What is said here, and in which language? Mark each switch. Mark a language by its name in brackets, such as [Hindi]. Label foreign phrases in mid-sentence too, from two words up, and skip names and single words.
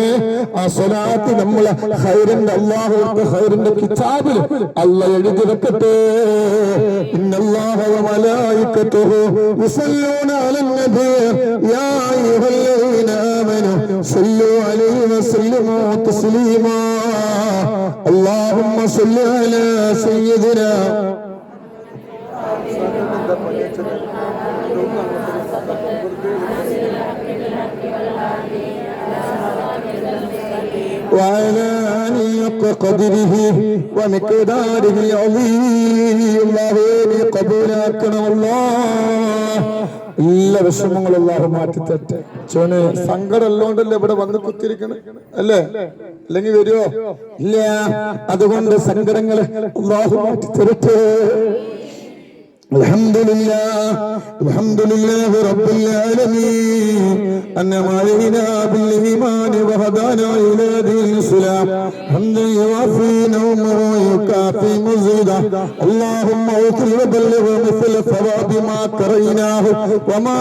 [Malayalam] ആ സ്വലാത്ത് നമ്മളെ ഖൈറിന്റെ അല്ലാഹുവിന്റെ ഖൈറിന്റെ കിതാബിൽ അല്ലാഹ് എഴുതി വെക്കട്ടെ. [Arabic] إن الله وملائكته يصلون على النبي يا أيها الذين آمنوا صلوا عليه وسلموا تسليما اللهم صل على سيدنا وعلى آله قدره ومقداره العظيم الله قبولكنا الله [Malayalam] എല്ലാ വിഷമങ്ങളും അല്ലാഹു മാറ്റി തരട്ടെ. ചോനെ സങ്കടമുള്ളതുകൊണ്ടല്ലേ ഇവിടെ വന്ന് കുത്തിരിക്കണേ അല്ലേ? അല്ലെങ്കിൽ വരുമോ? ഇല്ല. അതുകൊണ്ട് സങ്കടങ്ങൾ അല്ലാഹു മാറ്റി തരട്ടെ. [Arabic] الحمد لله رب العالمين أنعم علينا بالإيمان وهدانا إلى دين الإسلام حمدا يوافي نعمه ويكافي مزيدا اللهم اغفر وبلغ مثل ثواب ما قرأناه وما